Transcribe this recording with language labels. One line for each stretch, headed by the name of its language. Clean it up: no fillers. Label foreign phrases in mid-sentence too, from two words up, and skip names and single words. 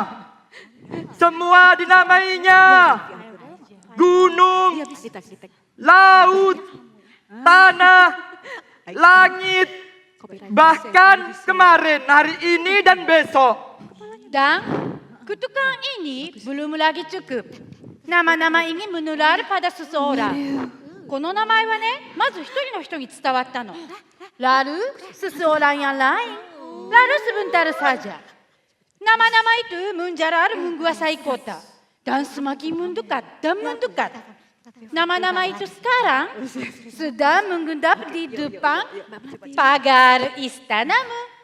Indonesian: Semua dinamainya gunung, laut, tanah, langit, bahkan kemarin, hari ini dan besok. Dan kutukan ini belum lagi cukup. Nama-nama ini menular pada seseorang.
Japanese: この名前はね、まず一人の人に伝わったの。
Indonesian: Lalu seseorang yang lain, lalu sebentar saja. Nama-nama itu menjalar menguasai kota dan semakin mendekat dan mendekat. Nama-nama itu sekarang sedang mengendap di depan pagar istanamu.